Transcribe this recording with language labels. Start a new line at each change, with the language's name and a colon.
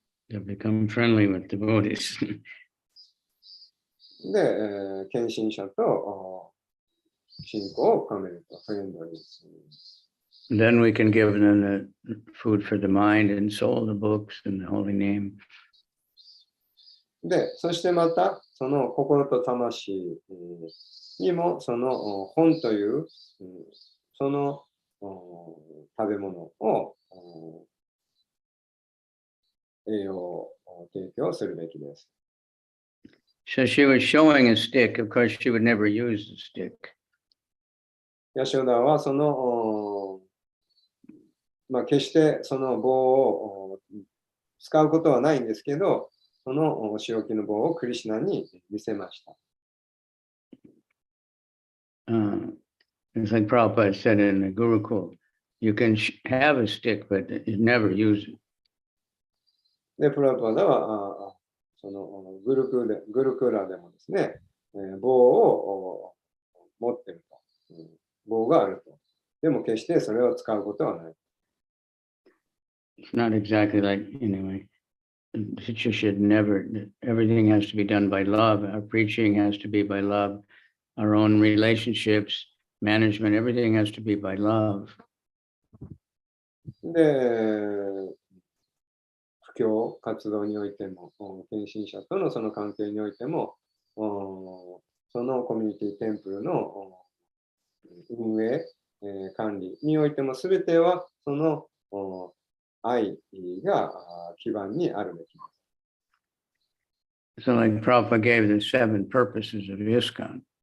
English: They'll become friendly with devotees.
Japanese: で、献身者と信仰を深めると、フレンドリーです。
English: Then we can give them the food for the mind and soul, the books and the holy name.
Japanese: で、そしてまた、その心と魂にも、その本という、その食べ物を栄養を提供するべきです。
English: So she was showing a stick. Of course, she would never use the stick.
Japanese: ヤショダはその、決してその棒を使うことはないんですけど、その仕置きの棒をクリシュナに見せました。
English: It's like Prabhupada said in the Gurukul, you can have a stick, but you never use it.
Japanese: で、プラパダは、そのグルクーラでもですね、棒を持ってると、棒があると。でも決してそれを使うことはない。
English: It's not exactly like, anyway, the teacher should never, everything has to be done by love. Our preaching has to be by love. Our own relationships, management, everything has to be by love.
Japanese: で、布教活動においても、献身者とのその関係においても、そのコミュニティテンプルの運営、管理においても、すべてはその愛が基盤にあるべきです。
English: So like Prabhupada gave the 7 purposes of ISKCON.